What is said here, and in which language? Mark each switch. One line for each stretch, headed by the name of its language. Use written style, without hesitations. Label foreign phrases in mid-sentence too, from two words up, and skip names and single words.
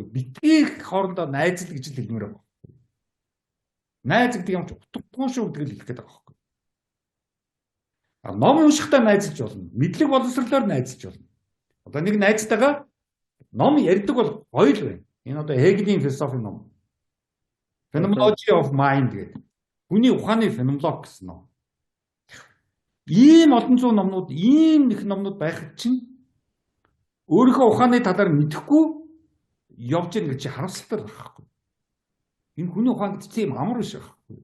Mongolian: Битгий хоорондоо найзл гэж л хэлмээр байгаа. Найз гэдэг юм чи утгагүй шүү гэдэг л хэлэх гээд байгаа байхгүй. Ном уншихтаа найзлж болно. Мэдлэг боловсрлоор найзлж болно. Одоо нэг найзтайгаа ном ярьдаг бол гоё л байна. Энэ одоо Хегелийн философи ном. Phenomenology of Mind гэдэг. Хүний ухааны феноменолог гэсэн ном. Ийм олон зуун номнууд, ийм их номнууд байхад чинь өөрийнхөө ухааны талаар мэдэхгүй явж ийн гэж харамсалтай байхгүй. Энэ хүний ухаан гэдэг тийм амар биш байхгүй.